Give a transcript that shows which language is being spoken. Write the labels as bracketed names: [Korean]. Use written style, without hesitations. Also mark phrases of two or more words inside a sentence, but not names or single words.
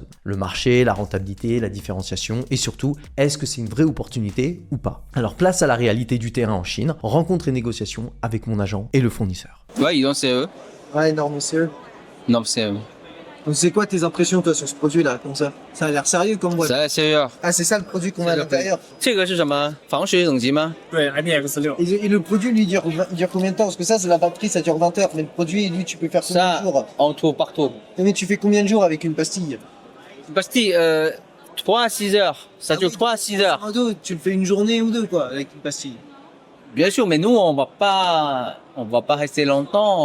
[French] Le marché, la rentabilité, la différenciation et surtout, est-ce que c'est une vraie opportunité ou pas? Alors place à la réalité du terrain en Chine, rencontre et négociation avec mon agent et le fournisseur. Ouais, ils ont CE. Ouais, norme CE. Non, CE. Donc c'est quoi tes impressions toi sur ce produit là comme ça? Ça a l'air sérieux comme boîte. [Chinese] 12月。 [French] Ah c'est ça le produit qu'on a à l'intérieur. [Chinese] 这个是什么？防水等级吗？对 IPX6， [French] Et le produit lui dure combien de temps? Parce que ça c'est la batterie, ça dure 20 heures, mais le produit lui tu peux faire combien Ça, de jours? en tout, partout. Mais tu fais combien de jours avec une pastille? Pastille, 3 à 6 heures. Ça dure 3 à 6 heures. Un dos, tu le fais une journée ou deux quoi avec une pastille. Bien sûr, mais nous, on va pas rester longtemps.